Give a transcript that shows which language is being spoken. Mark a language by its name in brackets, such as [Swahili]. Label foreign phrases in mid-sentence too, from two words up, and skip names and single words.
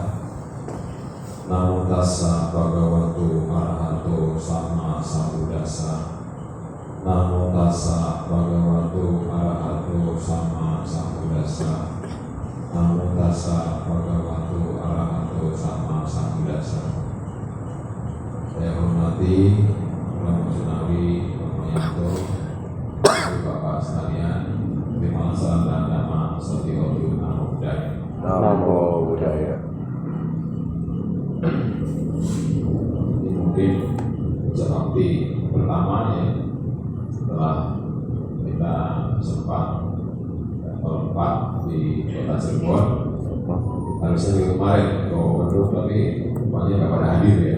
[Pali] Namo tassa bhagavato arahato sama sambuddhassa. Namo tassa bhagavato arahato sama sambuddhassa. Namo tassa bhagavato arahato sama sambuddhassa. [Indonesian] Saya hormati Romo Sunawi, Romo Yanto, Bapak sekalian, terima salam dan nama Sotiodu [Pali] Namo Buddhaya. Namo Buddhaya. [Indonesian] Ini mungkin seperti pertama ya, setelah kita sempat berempat di kota Cirebon, harusnya minggu kemarin ke Bandung, tapi rupanya nggak pada hadir ya.